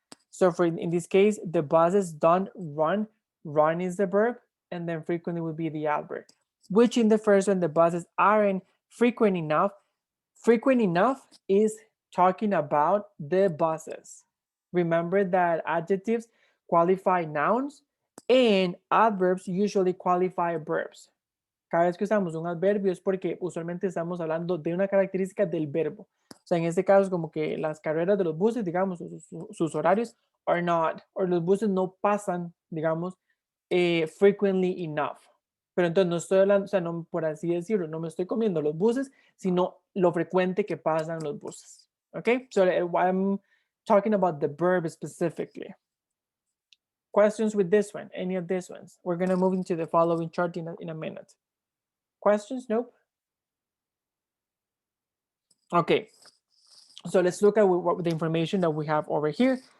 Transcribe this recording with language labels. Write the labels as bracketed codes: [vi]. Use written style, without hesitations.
[en] So for in this case, the buses don't run. Run is the verb, and then frequently would be the adverb. Which in the first one, the buses aren't frequent enough. Frequent enough is talking about the buses. Remember that adjectives qualify nouns and adverbs usually qualify verbs. [es] Cada vez que usamos un adverbio es porque usualmente estamos hablando de una característica del verbo. O sea, en este caso es como que las carreras de los buses, digamos, sus horarios are not, o los buses no pasan, digamos, frequently enough. Pero entonces no estoy hablando, o sea, no, por así decirlo, no me estoy comiendo los buses, sino lo frecuente que pasan los buses. [en] Okay, so I'm talking about the verb specifically. Questions with this one, any of these ones? We're going to move into the following chart in a minute. Questions? Nope. Okay, so let's look at what the information that we have over here.